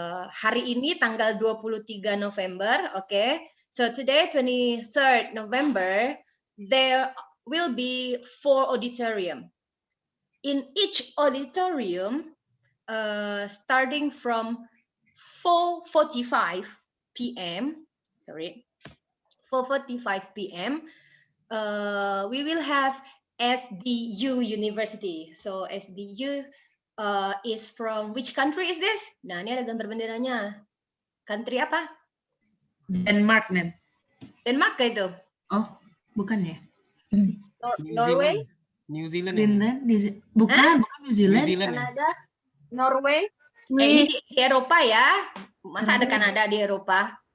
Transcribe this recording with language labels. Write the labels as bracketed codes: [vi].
[id] Hari ini tanggal 23 November, oke. [en] So, today, 23rd November, there will be 4 auditorium. In each auditorium, starting from 4:45 p.m. Sorry, 4:45 p.m. We will have SDU University. So SDU is from which country is this? [id] Nah, ini ada gambar benderanya. Country apa? Denmark, Nen. Denmark itu? Oh, bukan ya? Norway? New Zealand. Greenland? Bukan New Zealand. Kanada? Norway? Ini di Eropa ya. Masa ada Kanada di Eropa?